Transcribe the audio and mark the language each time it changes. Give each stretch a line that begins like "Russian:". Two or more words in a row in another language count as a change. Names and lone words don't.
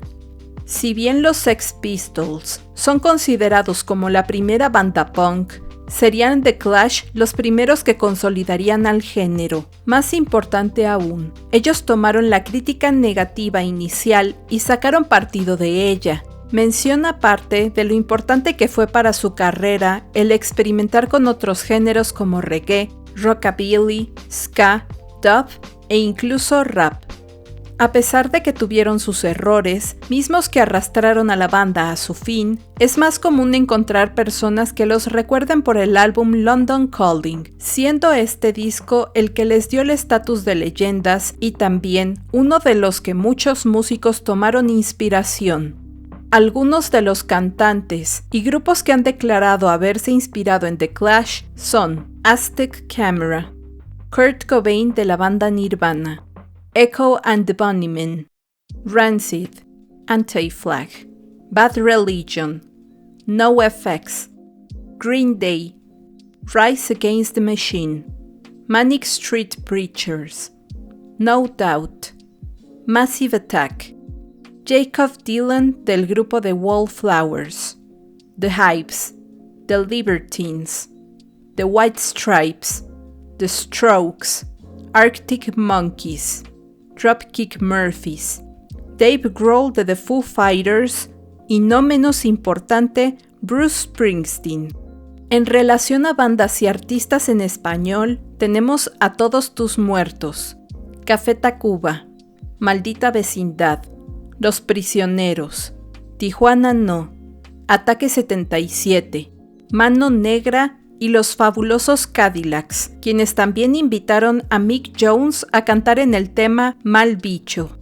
Spanish: Si bien los Sex Pistols son considerados como la primera banda punk, serían The Clash los primeros que consolidarían al género. Más importante aún, ellos tomaron la crítica negativa inicial y sacaron partido de ella. Menciona parte de lo importante que fue para su carrera el experimentar con otros géneros como reggae, rockabilly, ska, dub e incluso rap. A pesar de que tuvieron sus errores, mismos que arrastraron a la banda a su fin, es más común encontrar personas que los recuerden por el álbum London Calling, siendo este disco el que les dio el estatus de leyendas y también uno de los que muchos músicos tomaron inspiración. Algunos de los cantantes y grupos que han declarado haberse inspirado en The Clash son Aztec Camera, Kurt Cobain de la banda Nirvana, Echo and the Bunnymen, Rancid, Anti-Flag, Bad Religion, NoFX, Green Day, Rise Against the Machine, Manic Street Preachers, No Doubt, Massive Attack, Jacob Dylan del grupo The Wallflowers, The Hives, The Libertines, The White Stripes, The Strokes, Arctic Monkeys, Dropkick Murphys, Dave Grohl de The Foo Fighters y no menos importante, Bruce Springsteen. En relación a bandas y artistas en español, tenemos a Todos Tus Muertos, Café Tacuba, Maldita Vecindad, Los Prisioneros, Tijuana No, Ataque 77, Mano Negra y Los Fabulosos Cadillacs, quienes también invitaron a Mick Jones a cantar en el tema Mal Bicho.